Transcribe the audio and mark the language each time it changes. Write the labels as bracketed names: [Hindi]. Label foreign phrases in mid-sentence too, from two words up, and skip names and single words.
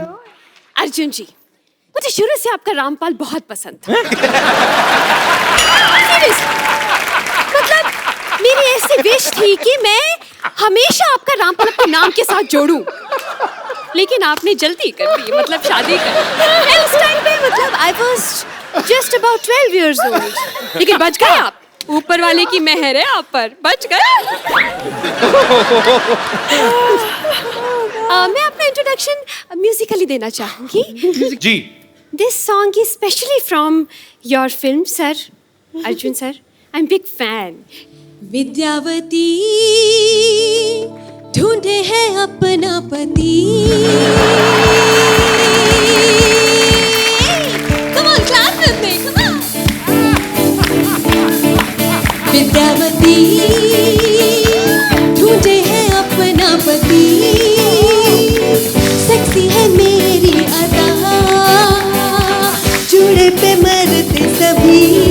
[Hindi] अर्जुन जी, मुझे शुरू से आपका रामपाल बहुत पसंद था। [English] Seriously. [Hindi] मतलब मेरी ऐसी विश थी कि मैं हमेशा आपका रामपाल अपने नाम के साथ जोड़ूं। लेकिन आपने जल्दी कर दी, मतलब शादी कर दी। उस टाइम पे मतलब [English] I was just about 12 years old. [Hindi] लेकिन बच गए आप। ऊपर वाले की मेहर है आप पर, बच गए। मैं अपना [English] introduction musically [Hindi] देना चाहूंगी। जी। [English] This song is specially from your film sir, Arjun sir. I am big fan. [Hindi] विद्यावती ढूंढे है अपना पति। [English] Come on, clap with me, come on. [Hindi] विद्यावती ढूंढे है अपना पति। सेक्सी है मेरी अदा, जूड़े पे मरते सभी।